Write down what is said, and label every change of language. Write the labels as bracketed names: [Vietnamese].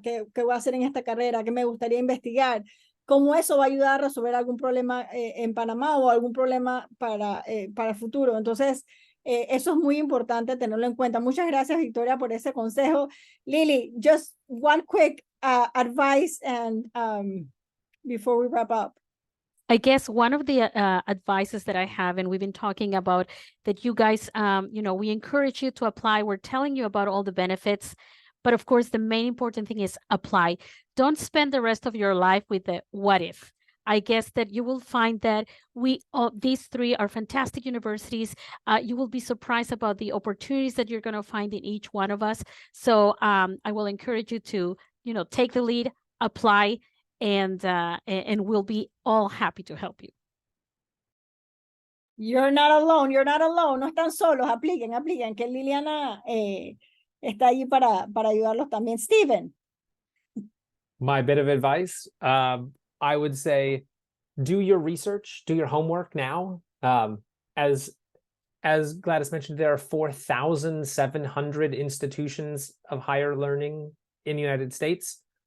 [Spanish] ¿Qué voy a hacer en esta carrera? ¿Qué me gustaría investigar? ¿Cómo eso va a ayudar a resolver algún problema en Panamá o algún problema para el futuro? Entonces, eso es muy importante tenerlo en cuenta. Muchas gracias, Victoria, por ese consejo. [English] Lily, just one quick advice and before we wrap up. I guess one of the advices that I have, and we've been talking about that you guys, we encourage you to apply. We're telling you about all the benefits, but of course, the main important thing is apply. Don't spend the rest of your life with the what if. I guess that you will find that these three are fantastic universities. You will be surprised about the opportunities that you're going to find in each one of us. So I will encourage you to, take the lead, apply, and we'll be all happy to help you. You're not alone, you're not alone. [Spanish] No están solos, apliquen, que Liliana está ahí para ayudarlos también. Steven. [English] My bit of advice, I would say, do your research, do your homework now. As Gladys mentioned, there are 4,700 institutions of higher learning in the United States.